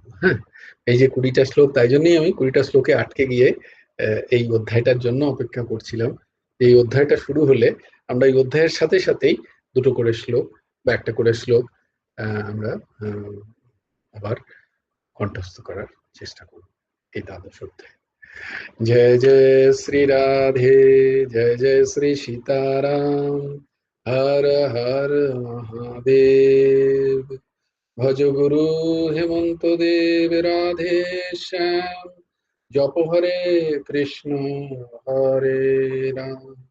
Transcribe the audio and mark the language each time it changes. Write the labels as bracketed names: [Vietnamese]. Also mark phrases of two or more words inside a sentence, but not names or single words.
[Bangla] হ্যাঁ, এই যে 20টা শ্লোক, তাই জন্যই আমি 20টা শ্লোকে আটকে গিয়ে এই অধ্যায়টার জন্য অপেক্ষা করছিলাম। এই অধ্যায়টা শুরু হলে আমরা এই অধ্যায়ের সাথে সাথেই দুটো করে শ্লোক বা একটা করে শ্লোক আমরা আবার কণ্ঠস্থ করার চেষ্টা করব এই 12 অধ্যায়। [Hindi] जय जय श्री राधे, जय जय श्री सीताराम, हर हर महादेव। भज गुरु हेमंत देव राधे श्याम, जप हरे कृष्ण हरे राम,